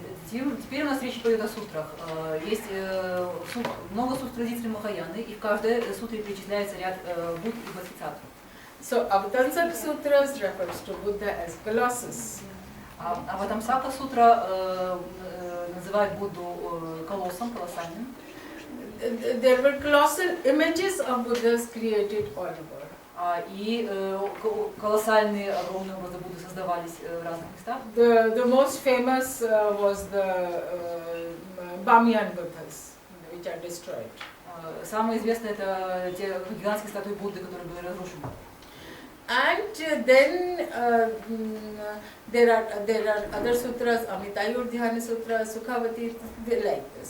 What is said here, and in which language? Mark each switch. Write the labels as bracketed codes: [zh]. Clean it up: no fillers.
[ru] Теперь у нас речь пойдет о сутрах. Есть много сутр традиций Махаяны, и в каждой сутре перечисляется ряд Будд и Бодхисаттв. [en] So Avatamsaka sutras refers to Buddha as Colossus. [ru] Аватамсака сутра называет Будду колоссом, колоссальным. [en] There were colossal images of Buddhas created all over. [ru] И колоссальные огромные образы Будды создавались в разных местах. [en] The most famous was the Bamyan Buddhas, which are destroyed. [ru] Самые известные это те гигантские статуи Будды, которые были разрушены. [en] And then there are other sutras, Amitayurdhyana Sutra, Sukhavati, they like this.